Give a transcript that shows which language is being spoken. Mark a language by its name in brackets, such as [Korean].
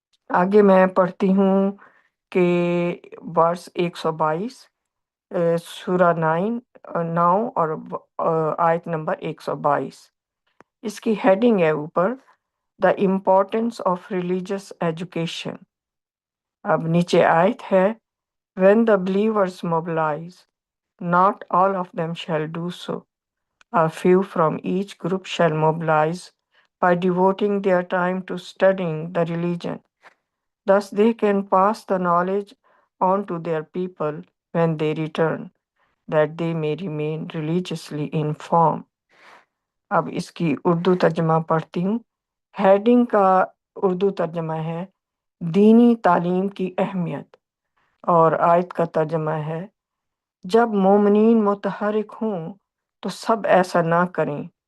[Urdu] آگے میں پڑھتی ہوں کہ ورس 122، سورہ 9 اور آیت نمبر 122۔ اس کی ہیڈنگ ہے [English] اوپر the importance of religious education. [Urdu] اب نیچے آیت ہے [English] when the believers mobilize, not all of them shall do so. A few from each group shall mobilize by devoting their time to studying the religion. Thus they can pass the knowledge on to their people when they return, that they may remain religiously informed. [Urdu] اب اس کی اردو ترجمہ پڑھتی ہوں۔ Heading کا اردو ترجمہ ہے دینی تعلیم کی اہمیت، اور آیت کا ترجمہ ہے جب مومنین متحرک ہوں تو سب ایسا نہ کریں۔